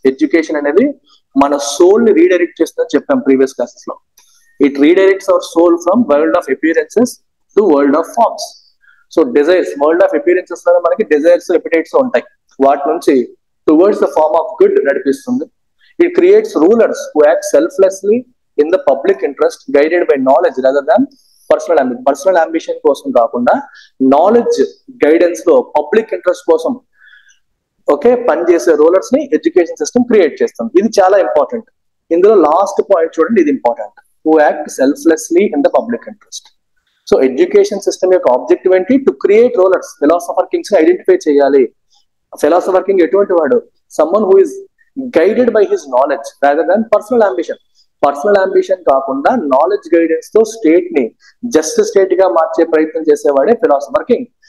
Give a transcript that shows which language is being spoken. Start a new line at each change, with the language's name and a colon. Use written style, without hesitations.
Telugu: Education అనేది మన soul ని రీడైరెక్ట్ చేస్తుందని చెప్పాం ప్రీవియస్ క్లాసెస్ లో.
English: It redirects our soul from world of appearances to world of forms.
Telugu: So desires, world of appearances లో మనకి డిజైర్స్, ఎపిటైట్స్ ఉంటాయి, వాటి నుంచి
English: towards the form of good
Telugu: నడిపిస్తుంది.
English: It creates rulers who act selflessly in the public interest, guided by knowledge rather than personal ambition.
Telugu: Personal ambition కోసం కాకుండా knowledge guidance లో public interest కోసం పనిచేసే రూలర్స్ ని ఎడ్యుకేషన్ సిస్టమ్ క్రియేట్ చేస్తుంది. ఇది చాలా ఇంపార్టెంట్. ఇందులో లాస్ట్ పాయింట్ చూడండి, ఇది important.
English: who act selflessly in the public interest.
Telugu: So education system యొక్క ఆబ్జెక్టివ్ ఏంటి?
English: To create rulers.
Telugu: Philosopher Kings identify చేయాలి. ఫిలాసఫర్ కింగ్ ఎటువంటి వాడు?
English: Someone who is guided by his knowledge rather than personal ambition.
Telugu: Personal ambition కాకుండా knowledge guidance తో state ని just state గా మార్చే ప్రయత్నం చేసేవాడే ఫిలాసఫర్ కింగ్.